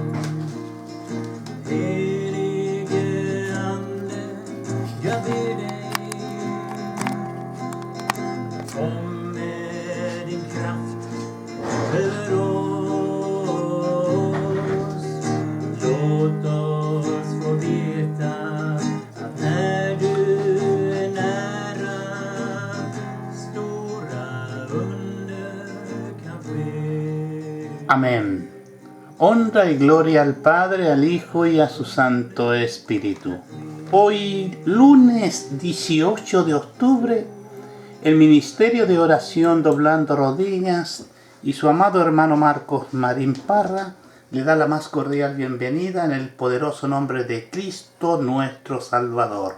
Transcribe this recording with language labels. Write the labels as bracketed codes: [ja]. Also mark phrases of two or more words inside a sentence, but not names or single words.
[sv] Helige Ande, jag ber dig, kom med din kraft över oss. Låt oss få veta att när du är nära, stora under kan ske. [es] Amén. Honra y gloria al Padre, al Hijo y a su Santo Espíritu. Hoy, lunes 18 de octubre, el Ministerio de Oración Doblando Rodillas y su amado hermano Marcos Marín Parra le da la más cordial bienvenida en el poderoso nombre de Cristo nuestro Salvador.